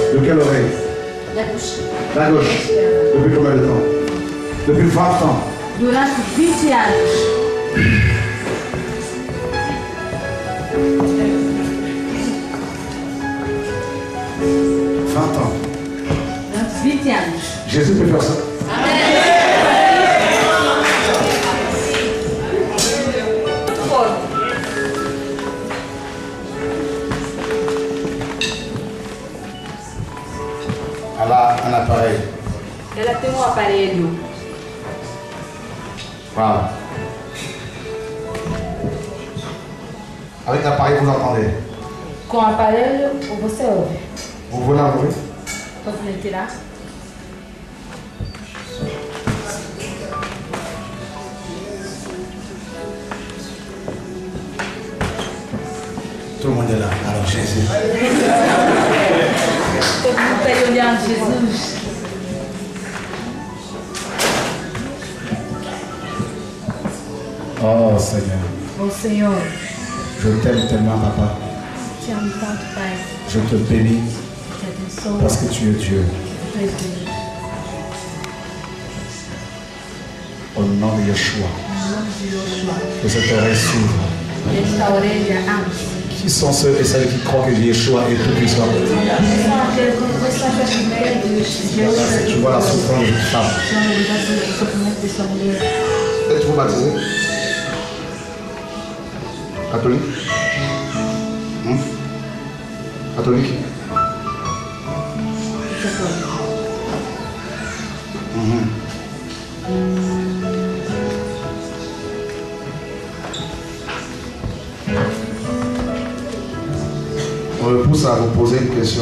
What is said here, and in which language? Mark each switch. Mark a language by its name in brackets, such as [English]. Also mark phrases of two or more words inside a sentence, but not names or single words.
[French] quelle oreille? La bouche. La gauche. Depuis combien de temps? Depuis 20 ans. [Portuguese] Durante 20 anos. Durante 20 anos. [French] Jésus peut faire ça. Elle a un appareil. [Portuguese] Ela tem aparelho. Wow. [French] Avec l'appareil, vous entendez. [Portuguese] Com o aparelho, você ouve. [French] Vous voulez l'enlever? [Portuguese] Posso retirar? [French] Tout le monde est là. Alors Jésus. [Portuguese] Todo mundo está aí olhando Jesus. [French] Oh Seigneur. [Portuguese] Ô Senhor, [French] Je t'aime tellement, papa. [Portuguese] te amo tanto, Pai. [French] Je te bénis [Portuguese] Te abençoo. [French] parce que tu es Dieu. [Portuguese] Tu és Deus. [French] Au nom de Yeshua. [Portuguese] Em nome de Yoshua. [French] Que cette oreille s'ouvre. [Portuguese] Esta orelha abre. [French] Qui sont ceux et celles qui croient que Yeshua est tout puissant? [Portuguese] São aqueles que creem que Deus [French] Tu vois la souffrance de cette femme. [Portuguese] o sofrimento dessa mulher. [French] Êtes-vous baptisé? Catholique? Catholique? On me pousse à vous poser une question.